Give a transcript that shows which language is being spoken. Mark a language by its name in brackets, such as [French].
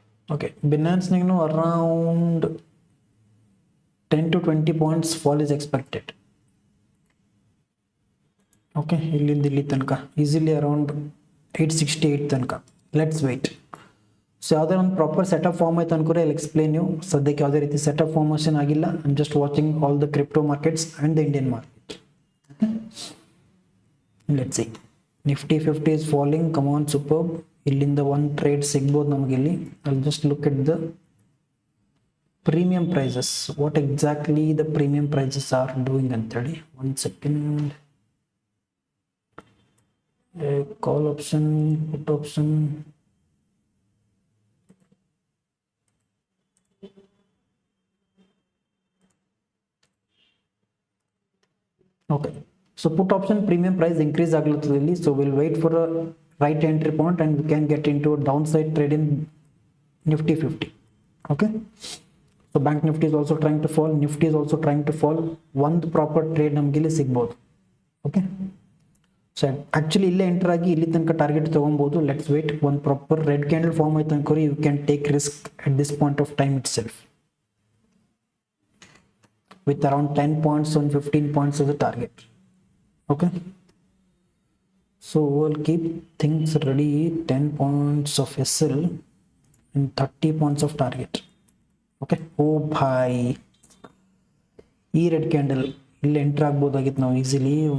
[English] Okay, Binance around 10 to 20 points fall is expected. [Kannada] Okay, ಇಲ್ಲಿ ತನಕ easily around 868 ತನಕ. [English] Let's wait. [Kannada] So ಯಾವುದೇ ಒಂದು ಪ್ರಾಪರ್ ಸೆಟಪ್ ಫಾರ್ಮ್ ಆಯ್ತು ಅನ್ಕೋರಿ, [English] I explain you. [Kannada] ಸದ್ಯಕ್ಕೆ ಯಾವುದೇ ರೀತಿ ಸೆಟಪ್ ಫಾರ್ಮೇಷನ್ ಆಗಿಲ್ಲ. [English] I am just watching all the crypto markets and the Indian market. Let's see. Nifty 50 is falling. [Kannada] Come on, super. ಇಲ್ಲಿಂದ ಒಂದು trade ಸಿಗ್ಬೋದು ನಮಗೆ ಇಲ್ಲಿ. [English] I just look at the premium prices, what exactly the premium prices are doing ಅಂತೇಳಿ. [Kannada] ಒಂದು second. [English] Call option, put option. Okay, so put option premium price [Kannada] increase aglatadilli, [English] so we'll wait for a right entry point and we can get into a downside trade in Nifty 50. Okay, so bank Nifty is also trying to fall, Nifty is also trying to fall. [Kannada] One proper trade namge ಇಲ್ಲಿ ಸಿಗಬಹುದು. [English] Okay, so actually [Kannada] ಇಲ್ಲೇ enter ಆಗಿ ಇಲ್ಲಿ ತನಕ target ತಗೊಬಹುದು. [English] Let's wait. [Kannada] ಒಂದು proper red candle form ಆಯ್ತು ಅನ್ಕೋರಿ, [English] You can take risk at this point of time itself with around 10 points and 15 points as a target. Okay, so we'll keep things ready. 10 points of SL and 30 points of target. [Kannada] Okay, oh bhai, ಈ red candle ಇಲ್ಲಿ enter ಆಗ್ಬೋದಾಗಿತ್ತು ನಾವು easily.